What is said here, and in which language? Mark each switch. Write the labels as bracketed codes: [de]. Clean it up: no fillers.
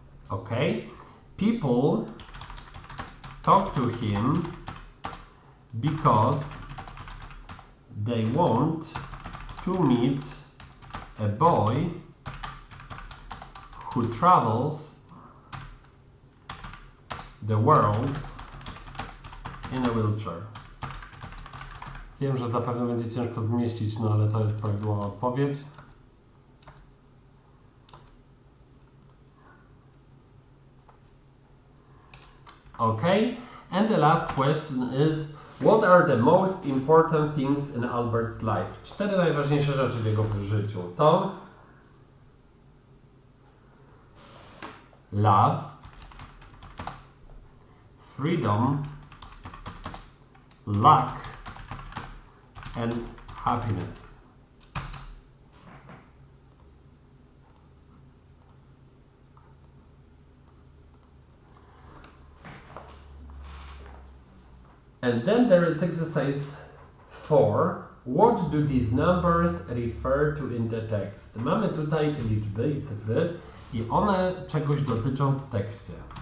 [en] Okay? People talk to him because they want to meet a boy who travels the world in a wheelchair. [pl] Wiem, że zapewne będzie ciężko zmieścić, no ale to jest prawidłowa odpowiedź. [en] Okay, and the last question is, what are the most important things in Albert's life? [pl] 4 najważniejsze rzeczy w jego życiu to [en] love, freedom, luck and happiness. And then there is exercise 4. What do these numbers refer to in the text? [pl] Mamy tutaj liczby i cyfry i one czegoś dotyczą w tekście.